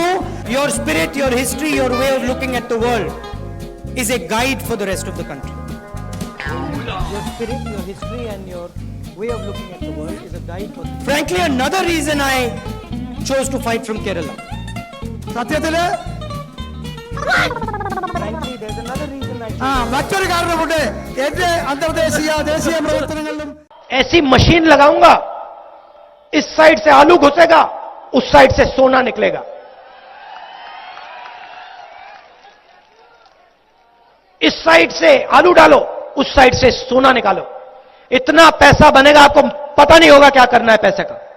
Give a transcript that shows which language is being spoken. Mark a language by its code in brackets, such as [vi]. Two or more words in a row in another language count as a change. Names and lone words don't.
[en] Your spirit, your history, your way of looking at the world is a guide for the rest of the country. Your spirit, your history and your way of looking at the world is a guide for. Frankly, another reason I chose to fight from Kerala. [ml] സത്യത്തില് [en] Frankly, there's another reason I [ml] മറ്റൊരു കാരണമുണ്ട്. എന്റെ അന്തർദേശീയ ദേശീയ പ്രവർത്തനങ്ങളിലും [hi] ऐसी मशीन लगाऊंगा, इस साइड से आलू घुसेगा, उस साइड से सोना निकलेगा. इस साइड से आलू डालो, उस साइड से सोना निकालो. इतना पैसा बनेगा, आपको पता नहीं होगा क्या करना है पैसे का.